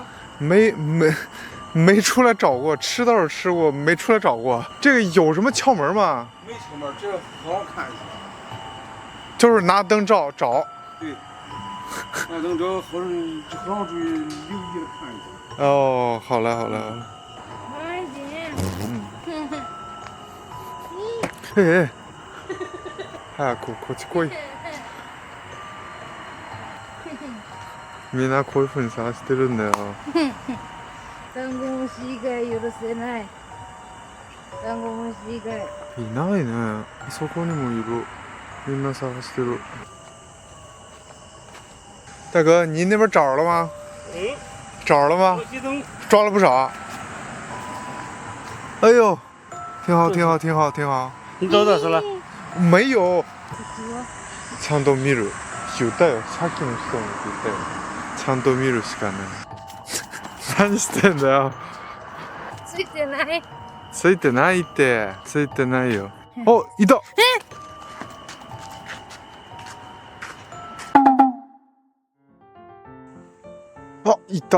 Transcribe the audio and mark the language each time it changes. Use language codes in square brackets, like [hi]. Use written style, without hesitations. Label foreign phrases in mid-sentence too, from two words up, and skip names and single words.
[zh] 没出来找过，吃倒是吃过，没出来找过。这个有什么窍门吗？没窍门，这个好好看一下。就是拿灯照找。对，拿灯照，好好注意留意的看一下。哦，好嘞，好嘞，好嘞。 [ja] え早くこっち来い。みんなこういう風に探してるんだよ。ダンゴムシ以外許せない。ダンゴムシ以外。いないね。そこにもいる。みんな探してる。 [zh] 大哥，你那边找着了吗？找着了吗？抓了不少。哎呦，挺好，挺好，挺好，挺好。你找到是了？没有。 [ja] ちゃんと見る。言ったよ。さっきの人も言ったよ。ちゃんと見るしかない。何してんだよ。ついてない。ついてないって。ついてないよ。お、いた。あ、いた。